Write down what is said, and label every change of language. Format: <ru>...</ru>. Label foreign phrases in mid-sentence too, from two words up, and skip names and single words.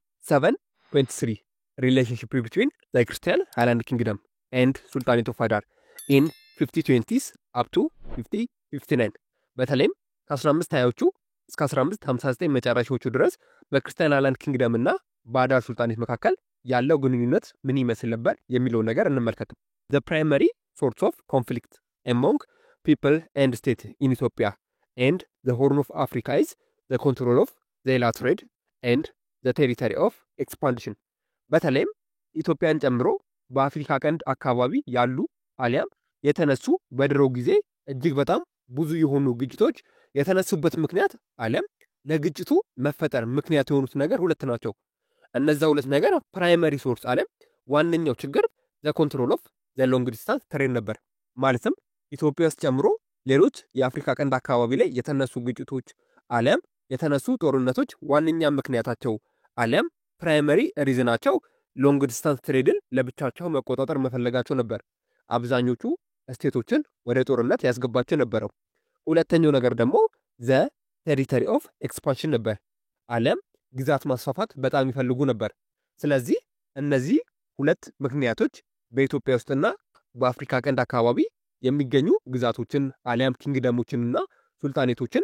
<en>7.3 Relationship between the Christian Highland Kingdom and Sultanate of Adal in 5020s up to 5059</en> <am>በተለይም ከ1520ዎቹ እስከ 1559 መጨረሻዎቹ ድረስ በክርስቲያን ሃይላንድ ኪንግደም እና በአዳል ሱልጣኔት መካከል ያለው ግንኙነት ምን ይመስል ነበር የሚለውን ነገር እንመልከት።</am> <en>The primary source of conflict among people and state in Ethiopia and the Horn of Africa is the control of the Ela trade and the territory of expansion.</en> <am>በተለይም ኢትዮጵያን ጨምሮ በአፍሪካ ቀንድ አካባቢ ያሉ አሊያም የተነሱ በድሮ ጊዜ እጅግ በጣም ብዙ የሆኑ ግጭቶች የተነሱበት ምክንያት አለም ለግጭቱ መፈጠር ምክንያት የሆኑት ነገር ሁለት ናቸው። እነዛ ሁለት ነገር</am> <en>primary source</en> <am>አለም ዋነኛው ችግር</am> <en>the control of the long distance trade</en> <am>ነበር። ማለትም ኢትዮጵያ ውስጥ ጨምሮ ሌሎች የአፍሪካ ቀንድ አካባቢ ላይ የተነሱ ግጭቶች አለም የተነሱ ጦርነቶች ዋነኛ ምክንያታቸው አለም ፕራይመሪ ሪዝናቸው</am> <en>long distance</en> <am>ትሬድን ለብቻቸው መቆጣጠር መፈለጋቸው ነበር። አብዛኞቹ ስቴቶችን ወደ ጦርነት ያስገባቸው ነበረው። ሁለተኛው ነገር ደግሞ</am> <en>the territory of expansion</en> <am>ነበር። አለም ግዛት ማስፋፋት በጣም ይፈልጉ ነበር። ስለዚህ እነዚህ ሁለት ምክንያቶች በኢትዮጵያ ውስጥና በአፍሪካ ቀንድ አካባቢ የሚገኙ ግዛቶችን አሊያም ኪንግደሞችንና ሱልጣኔቶችን</am>